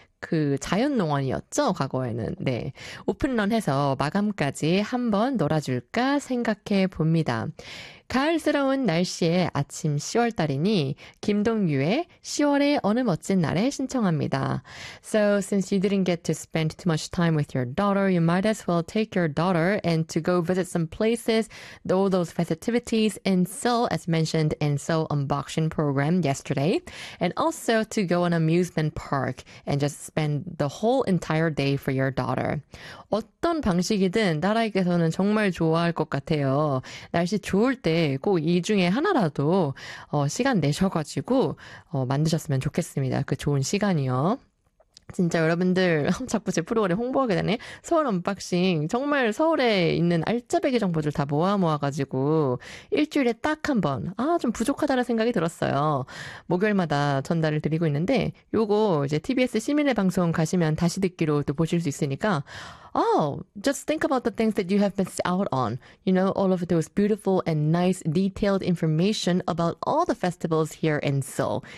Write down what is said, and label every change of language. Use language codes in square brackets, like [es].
[ko] 그 자연농원이었죠, 과거에는. 네. 오픈런 해서 마감까지 한번 놀아줄까 생각해 봅니다. 가을스러운 날씨에 아침 10월달이니 김동유의 10월의 어느 멋진 날에 신청합니다. [en] So since you didn't get to spend too much time with your daughter, you might as well take your daughter and to go visit some places, all those festivities in Seoul as mentioned in Seoul unboxing program yesterday, and also to go an amusement park and just spend the whole entire day for your daughter. [ko] 어떤 방식이든 딸아이께서는 정말 좋아할 것 같아요. 날씨 좋을 때꼭이 중에 하나라도 시간 내셔가지고 만드셨으면 좋겠습니다. 그 좋은 시간이요. 진짜 여러분들 자꾸 제 프로그램 홍보하게 되네. 서울 언박싱 정말 서울에 있는 알짜배기 정보들 다 모아 모아가지고 일주일에 딱한 번. 아, 좀 부족하다는 생각이 들었어요. 목요일마다 전달을 드리고 있는데 요거 이제 TBS 시민의 방송 가시면 다시 듣기로 또 보실 수 있으니까. [en] Oh, just think about the things that you have missed out on. You know, all of those beautiful and nice detailed information about all the festivals here in Seoul.